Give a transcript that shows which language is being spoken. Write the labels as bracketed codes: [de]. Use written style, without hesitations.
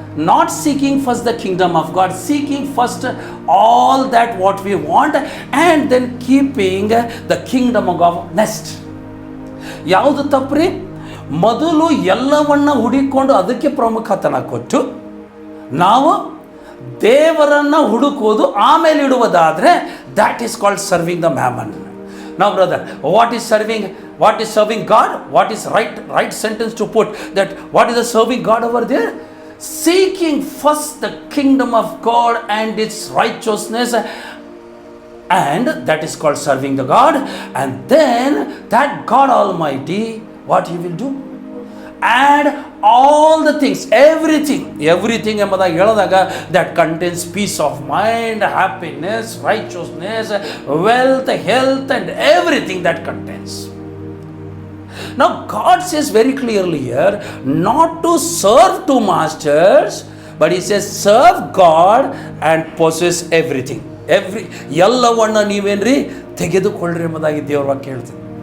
[en] Not seeking first the kingdom of God, seeking first all that what we want, and then keeping the kingdom of God next. [kn] ಯಾವುದು ತಪ್ಪ್ರಿ? ಮೊದಲು ಎಲ್ಲವನ್ನ ಹುಡುಕೊಂಡು ಅದಕ್ಕೆ ಪ್ರಮುಖತನ ಕೊಟ್ಟು ನಾವು ದೇವರನ್ನ ಹುಡುಕೋದು ಆಮೇಲೆ ಇಡುವುದಾದ್ರೆ, [en] that is called serving the mammon. Now brother, what is serving God? What is right sentence to put? That what is the serving God over there? Seeking first the kingdom of God and its righteousness, and that is called serving the God. And then that God Almighty, what He will do? Add all the things, everything [kn] ಎಂಬುದಾಗಿ ಹೇಳಿದಾಗ [en] That contains peace of mind, happiness, richness, wealth, health and everything that contains. Now God says very clearly here not to serve two masters, but he says serve God and possess everything. [kn] ಎಲ್ಲವನ್ನ ನೀವೇನ್ರಿ ತೆಗೆದುಕೊಳ್ಳ್ರಿ ಎಂಬುದಾಗಿ ದೇವರ ವಾಕ್ಯ ಹೇಳ್ತೀನಿ.